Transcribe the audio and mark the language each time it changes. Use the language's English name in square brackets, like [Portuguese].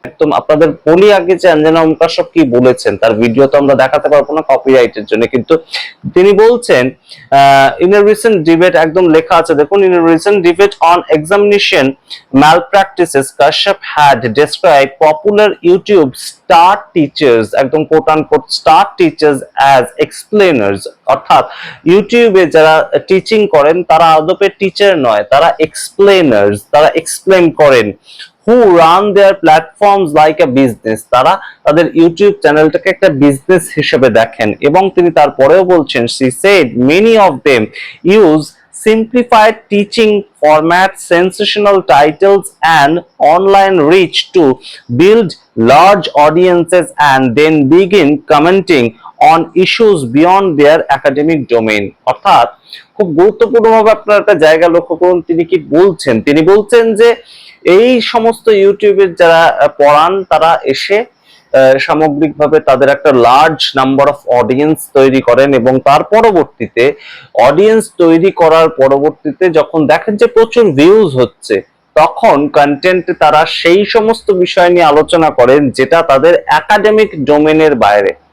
[Bangla] একদম আপনাদের বলি আগে যে অঞ্জনা ওম কাশ্যপ কি বলেছেন, তার ভিডিও তো আমরা দেখাতে পারবো না কপিরাইটের জন্য, কিন্তু তিনি বলছেন [English] in a recent debate, [Bangla] একদম লেখা আছে দেখুন, [English] in a recent debate on examination malpractices, Kashyap had described popular YouTube star teachers, [Bangla] একদম coat unquote star teachers [English] as explainers, [Bangla] অর্থাৎ ইউটিউবে যারা টিচিং করেন তারা আদপে টিচার নয়, তারা এক্সপ্লেনার্স, তারা এক্সপ্লেন করেন। [English] who run their platforms like a business, [Bangla] তারা তাদের ইউটিউব চ্যানেলটাকে একটা বিজনেস হিসেবে দেখেন। এবং তিনি তারপরেও বলছেন, [English] she said many of them use simplified teaching formats, sensational titles and online reach to build large audiences and then begin commenting on issues beyond their academic domain। [Bangla] অর্থাৎ খুব গুরুত্বপূর্ণভাবে আপনার একটা জায়গা লক্ষ্য করুন, তিনি কি বলছেন। তিনি বলছেন যে এই সমস্ত ইউটিউবের যারা পড়ান তারা এসে সামগ্রিকভাবে তাদের একটা লার্জ নাম্বার অফ অডিয়েন্স তৈরি করেন এবং তার পরবর্তীতে অডিয়েন্স তৈরি করার পরবর্তীতে যখন দেখেন যে প্রচুর ভিউজ হচ্ছে, তখন কন্টেন্টে তারা সেই সমস্ত বিষয় নিয়ে আলোচনা করেন যেটা তাদের একাডেমিক ডোমেনের বাইরে।